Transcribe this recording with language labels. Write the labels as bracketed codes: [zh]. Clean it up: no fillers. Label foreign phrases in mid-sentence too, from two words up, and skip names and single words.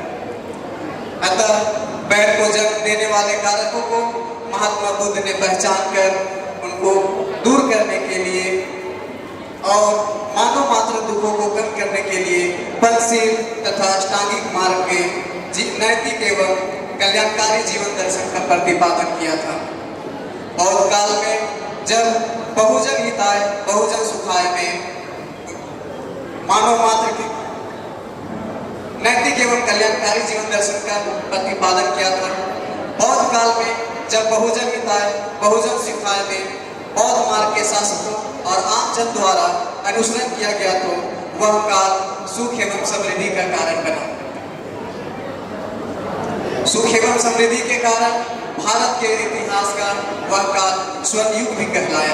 [hi] अतः बैर को जन्म देने वाले कारकों को महात्मा बुद्ध ने पहचान कर उनको दूर करने के लिए और मानव मात्र दुखों को कम करने के लिए फलशील तथा अष्टांगिक मार्ग के नैतिक एवं कल्याणकारी जीवन दर्शन का प्रतिपादन किया था। बौद्ध काल में जब [sa] बहुजन हिताय बहुजन सुखाय [hi] में मानव मात्र के नैतिक एवं कल्याणकारी जीवन दर्शन का प्रतिपादन किया था। बौद्ध काल में जब [sa] बहुजन हिताय बहुजन सुखाय [hi] में बौद्ध मार्ग के शासकों और आम जन द्वारा अनुसरण किया गया तो वह काल सुख एवं समृद्धि का कारण बना। सुख एवं समृद्धि के कारण भारत के इतिहास का वह काल स्वर्ण युग भी कहलाया।